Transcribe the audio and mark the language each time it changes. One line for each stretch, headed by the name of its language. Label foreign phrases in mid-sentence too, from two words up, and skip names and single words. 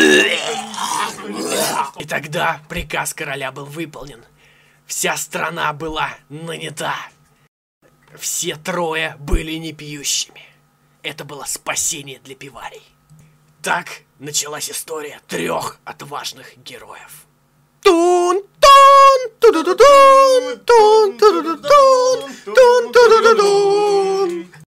Russian: И тогда приказ короля был выполнен. Вся страна была нанята. Все 3 были непьющими. Это было спасение для Пиварий. Так началась история 3 отважных героев. Тун-тун, ту-ду-ду-дун, тун-ту-ду-ду-дун, тун-ту-ду-ду-дун.